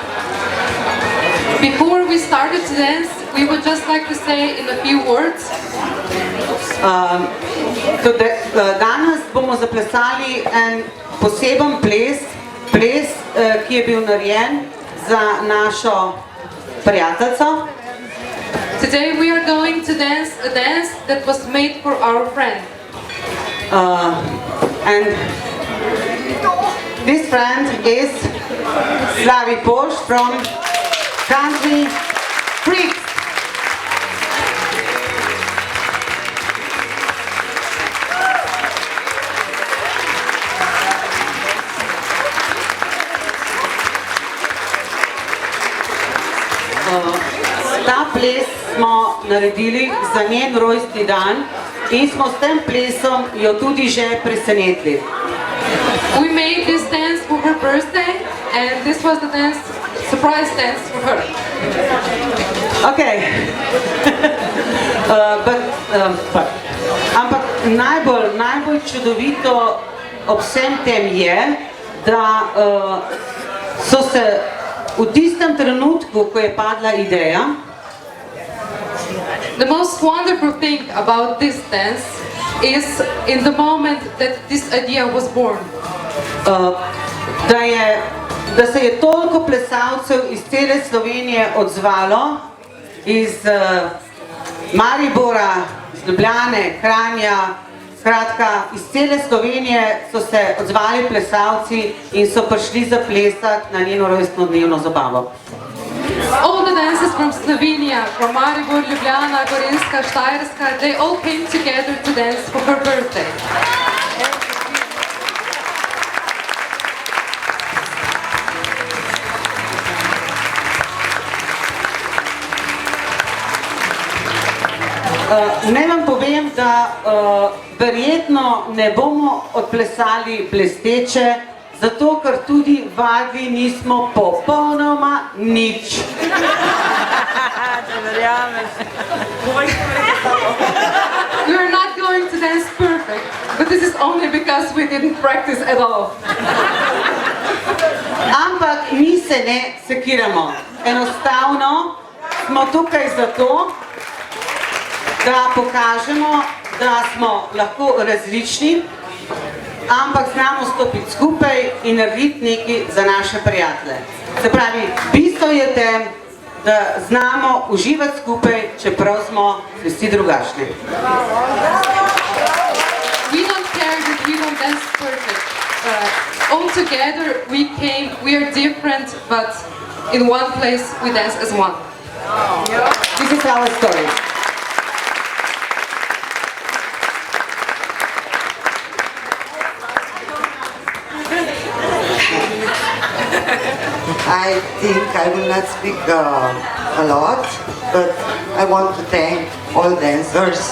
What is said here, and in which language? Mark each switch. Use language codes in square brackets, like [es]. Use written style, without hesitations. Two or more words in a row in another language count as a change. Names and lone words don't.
[en] Before we started to dance, we would just like to say in a few words. [sl] Danes bomo zaplesali en poseben ples, ki je bil narejen za našo prijateljico. [en] Today we are going to dance a dance that was made for our friend. And this friend is Slavi Poš from country Freaks. [sl] Ta ples smo naredili za njen rojstni dan in smo s tem plesom jo tudi že presenetili. [en] We made this dance for her birthday, and this was the dance, surprise dance for her. Okay. [sl] Ampak najbolj čudovito ob vsem tem je, da so se v tistem trenutku, ko je padla ideja, [en] The most wonderful thing about this dance is in the moment that this idea was born. [sl] da se je toliko plesalcev iz cele Slovenije odzvalo, iz Maribora, iz Ljubljane, Kranja, skratka, iz cele Slovenije so se odzvali plesalci in so prišli zaplesati na njeno rojstnodnevno zabavo. [en] All the dancers from Slovenia, from Maribor, Ljubljana, Gorenjska, Štajerska, they all came together to dance for her birthday. [sl] Naj vam povem, da verjetno ne bomo odplesali blesteče, zato ker tudi vadili nismo popolnoma nič. [en] We are not going to dance perfect, but this is only because we didn't practice at all. [sl] Ampak mi se ne sekiramo. Enostavno smo tukaj zato, da pokažemo, da smo lahko različni, ampak znamo stopiti skupaj in narediti nekaj za naše prijatelje. Se pravi, bistvo je tem, da znamo uživati skupaj, čeprav smo vsi drugačni. [en] We don't care that we don't dance perfect. All together we are different, but in one place we dance as one. This is our story. I think I will not speak a lot, but I want to thank all dancers.